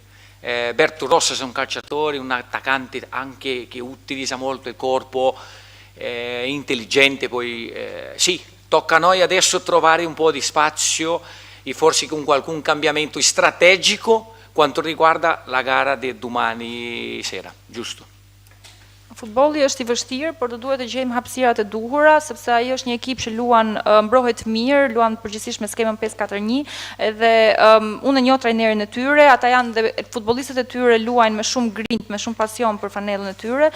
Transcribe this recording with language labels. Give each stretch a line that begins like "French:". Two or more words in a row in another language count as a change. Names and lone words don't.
Italian: Berto Rossas è un calciatore, un attaccante anche che utilizza molto il corpo, intelligente, poi sì, tocca a noi adesso trovare un po' di spazio e forse con qualche cambiamento strategico quanto riguarda la gara di domani sera, giusto?
Albanian: Futbolli është i vështirë, por do duhet të gjejmë hapësirat e duhura, sepse ai është një ekip që luan mbrohet mirë, luan përgjithsisht me skemën 5-4-1, edhe unë e njoh trajnerin e tyre, ata janë dhe futbollistët e tyre luajnë me shumë grintë, me shumë pasion për fanellën e tyre.